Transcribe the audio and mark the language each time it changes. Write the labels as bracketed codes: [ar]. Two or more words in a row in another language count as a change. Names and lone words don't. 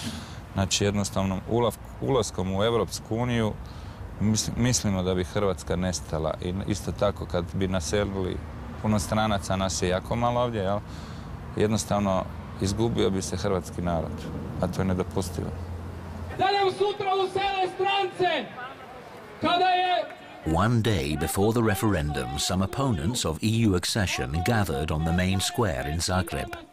[hr] Znači jednostavno ulaskom u Europsku uniju mislimo da bi Hrvatska nestala i isto tako kad bi naselili puno stranaca, nas je jako malo ovdje, jel? Jednostavno izgubio bi se hrvatski narod, a to je nedopustivo. [en] One day before the referendum, some opponents of EU accession gathered on the main square in Zagreb.